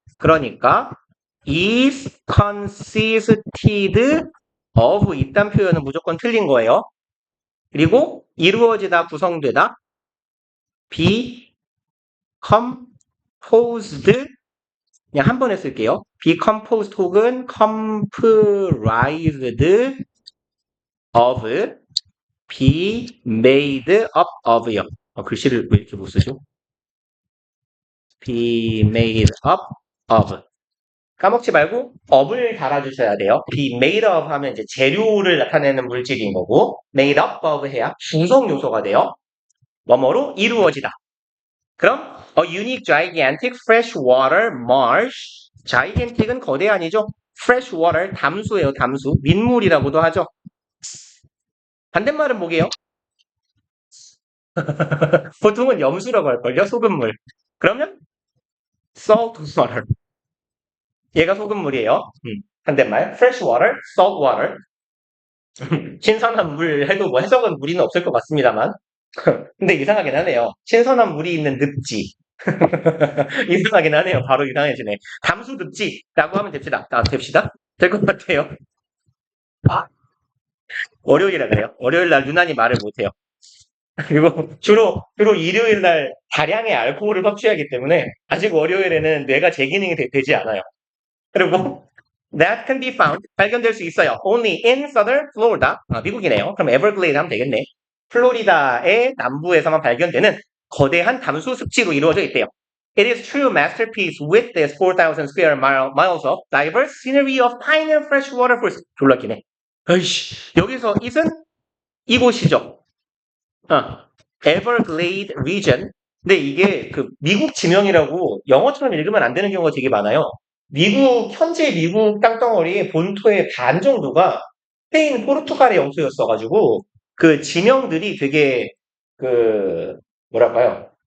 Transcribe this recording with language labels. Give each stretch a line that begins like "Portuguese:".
Korean: 그러니까
English: is consisted of
Korean: 이딴 표현은 무조건 틀린 거예요. 그리고 이루어지다, 구성되다.
English: be composed
Korean: 그냥 한 번에 쓸게요.
English: be composed
Korean: 혹은
English: comprised of be made up of요.
Korean: 글씨를 왜 이렇게 못 쓰죠?
English: be made up of.
Korean: 까먹지 말고 up을 달아주셔야 돼요.
English: be made of
Korean: 하면 이제 재료를 나타내는 물질인 거고
English: made up of
Korean: 해야 구성 요소가 돼요. 뭐뭐로 이루어지다. 그럼
English: a unique gigantic freshwater marsh.
Korean: gigantic은 거대한이죠. freshwater 담수예요. 담수. 민물이라고도 하죠. 반대말은 뭐게요? 보통은 염수라고 할걸요. 소금물. 그러면
English: salt water.
Korean: 얘가 소금물이에요. 반대말
English: fresh water, salt water.
Korean: 신선한 물 해도 뭐 해석은 무리는 없을 것 같습니다만. 근데 이상하긴 하네요. 신선한 물이 있는 늪지. 이상하긴 하네요. 바로 이상해지네. 담수 늪지라고 하면 됩시다. 됩시다. 될 것 같아요. 아, 월요일이라 그래요. 월요일 날 유난히 말을 못해요. 그리고 주로 일요일 날 다량의 알코올을 섭취하기 때문에 아직 월요일에는 뇌가 재기능이 되지 않아요. 그리고
English: that can be found
Korean: 발견될 수 있어요.
English: only in southern Florida.
Korean: 미국이네요. 그럼 에버글레이드 하면 되겠네. 플로리다의 남부에서만 발견되는 거대한 담수 습지로 이루어져 있대요.
English: It is true masterpiece with this 4,000 square miles of diverse scenery of pine and freshwater forests.
Korean: 졸라 기네. 아이씨, 여기서 it은 이곳이죠.
English: Everglade region.
Korean: 근데 이게 그 미국 지명이라고 영어처럼 읽으면 안 되는 경우가 되게 많아요. 현재 미국 땅덩어리의 본토의 반 정도가 스페인, 포르투갈의 영토였어가지고 그 지명들이 되게 그 뭐랄까요?